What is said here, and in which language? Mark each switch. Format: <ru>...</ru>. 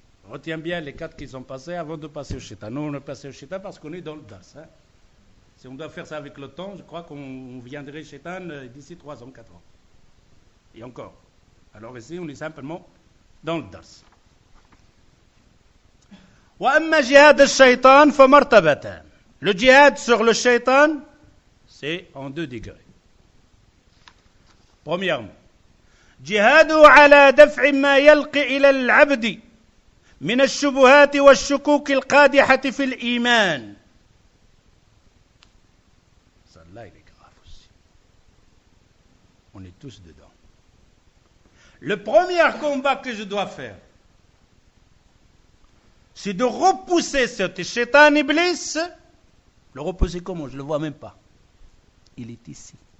<fr>Retiens bien les 4 qui sont passés avant de passer au shaitan. Nous, on est passé au shaitan parce qu'on est dans le das. Si on doit faire ça avec le temps, je crois qu'on viendrait shaitan d'ici 3 ans, 4 ans. Et encore. Alors ici, on est simplement dans le das.</fr> <ar>وأما جهاد الشيطان فمرتبتان.</ar> <fr>Le djihad sur le shaitan, c'est en 2 degrés.</fr> <ar>Premièrement, جهاده على دفع ما يلقي إلى العبد من الشبهات والشكوك القادحة في الإيمان.</ar> <fr>Celle-là, il est grave aussi. On est tous dedans. Le premier combat que je dois faire, c'est de repousser ce shaitan iblis. Le repousser comment? Je ne le vois même pas. Il est ici.</fr>